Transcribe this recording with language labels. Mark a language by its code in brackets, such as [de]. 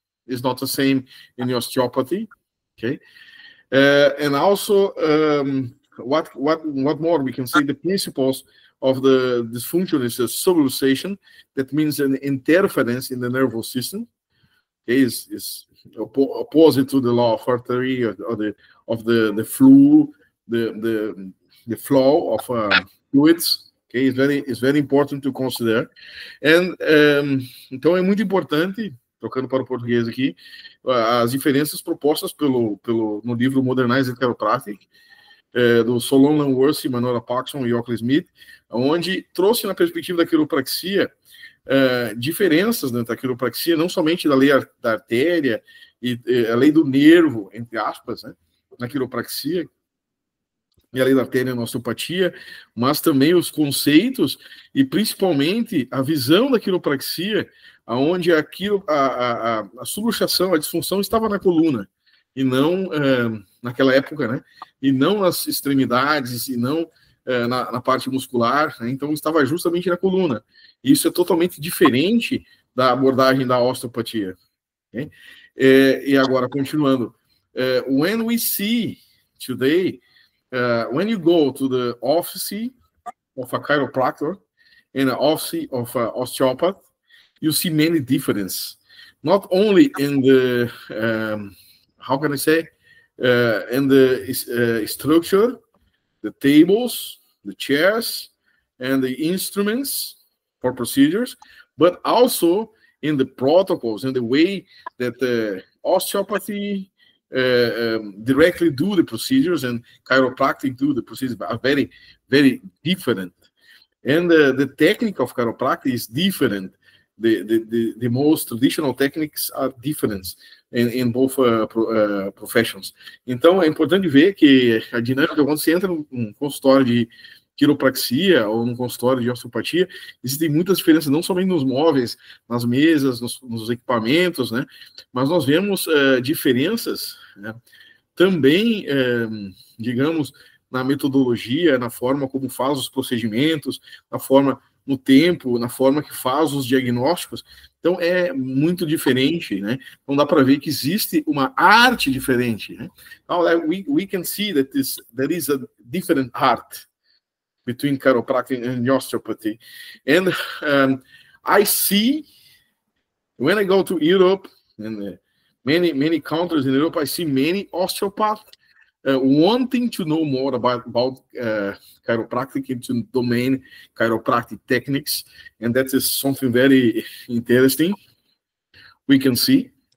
[en] Is not the same in osteopathy. Okay, and also what more we can say, the principles of the dysfunction is a subluxation, that means an interference in the nervous system. Okay, is opposite to the law of artery or the flow, the flow of fluids. Okay, it's very important to consider. [pt] And então é muito importante, trocando para o português aqui, as diferenças propostas no livro Modernized Chiropractic, do Solon Langworthy, Manora Paxson e Oakley Smith, onde trouxe na perspectiva da quiropraxia diferenças dentro da quiropraxia, não somente da lei da artéria e a lei do nervo, entre aspas, né, na quiropraxia, e a lei da artéria na osteopatia, mas também os conceitos e principalmente a visão da quiropraxia, onde a subluxação, a disfunção estava na coluna, e não naquela época, né, e não nas extremidades, e não na parte muscular, né, então estava justamente na coluna. Isso é totalmente diferente da abordagem da osteopatia. Okay? E agora, continuando, [en] when we see today, when you go to the office of a chiropractor and an office of an osteopath, you see many differences, not only in the, how can I say, in the structure, the tables, the chairs, and the instruments for procedures, but also in the protocols and the way that the osteopathy directly do the procedures and chiropractic do the procedures are very, very different. And the technique of chiropractic is different. The most traditional techniques are different in both professions. [pt] Então, é importante ver que a dinâmica, quando você entra num consultório de quiropraxia ou num consultório de osteopatia, existem muitas diferenças, não somente nos móveis, nas mesas, nos equipamentos, né? Mas nós vemos diferenças, né, também, digamos, na metodologia, na forma como faz os procedimentos, na forma no tempo, na forma que faz os diagnósticos. Então é muito diferente, né? Então dá para ver que existe uma arte diferente, né? [en] Now we can see that there is a different art between chiropractic and osteopathy. And I see, when I go to Europe and many countries in Europe, I see many osteopaths wanting to know more about chiropractic into domain chiropractic techniques, and that is something very interesting we can see.